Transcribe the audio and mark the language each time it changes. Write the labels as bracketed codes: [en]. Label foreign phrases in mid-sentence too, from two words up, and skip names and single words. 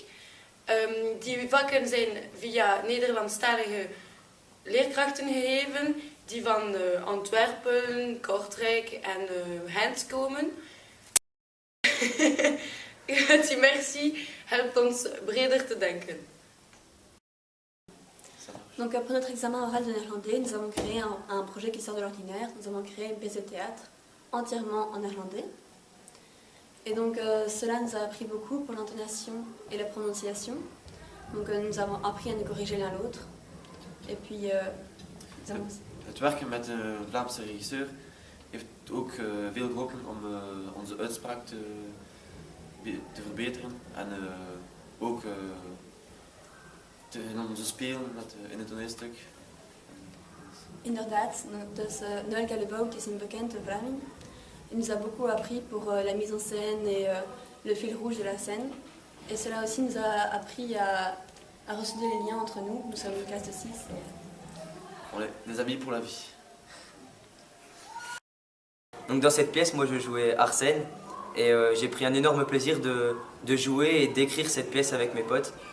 [nl] Die vakken zijn via Nederlandstalige leerkrachten gegeven, die van Antwerpen, Kortrijk en Gent komen. Het immersie helpt ons breder te denken. [fr] Donc après notre examen oral de néerlandais, nous avons créé un projet qui sort de l'ordinaire. Nous avons créé une pièce de théâtre entièrement en néerlandais. Et donc cela nous a appris beaucoup pour l'intonation et la prononciation. Donc nous avons appris à nous corriger l'un l'autre. Et puis [nl] Het werken met een Vlaamse regisseur heeft ook veel geholpen om onze uitspraak te verbeteren en ook in onze spelen in het toneelstuk. Inderdaad, dus Noël Gallebout is een bekende Vlaming. [fr] Il nous a beaucoup appris pour la mise en scène et le fil rouge de la scène. Et cela aussi nous a appris à ressouder les liens entre nous. Nous sommes une classe de 6. On est des amis pour la vie. Donc dans cette pièce, moi je jouais Arsène et j'ai pris un énorme plaisir de jouer et d'écrire cette pièce avec mes potes.